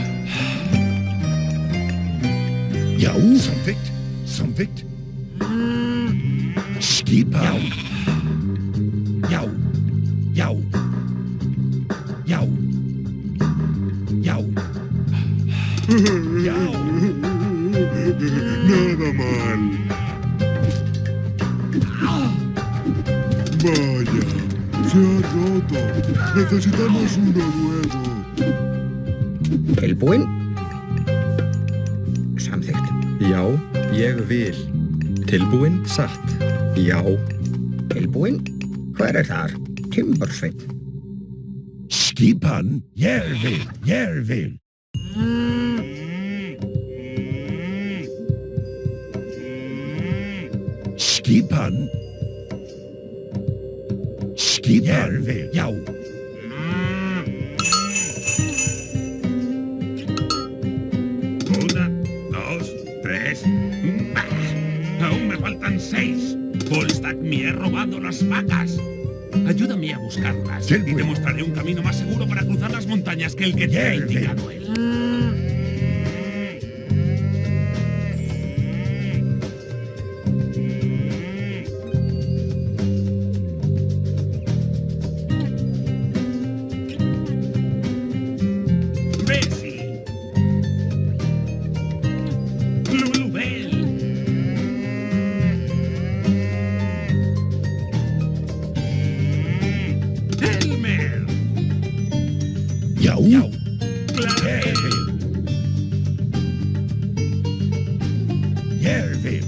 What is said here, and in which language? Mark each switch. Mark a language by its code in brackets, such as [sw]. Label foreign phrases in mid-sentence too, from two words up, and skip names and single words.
[is] Já, samþykkt. Samþykkt. Skipa. Já. Já. Já. Já. Já. [es] Nada mal. Vaya, se ha roto. Necesitamos uno nuevo. [is] Tilbúin. Samþykkt. Já, ég vil. Tilbúin, satt. Já. Tilbúin. Hver þar? Timbursveinn. Skipan. Ég vil. Ég vil. Skipan. Skipan. Ég vil. Já. [es] Una, dos, tres. Aún me faltan 6. Volstagg me ha robado las vacas. Ayúdame a buscarlas y te mostraré un camino más seguro para cruzar las montañas que el que te ha indicado él. Bessie. Lulubel. Elmer. [is] Já. Já. Ég vil. Ég vil.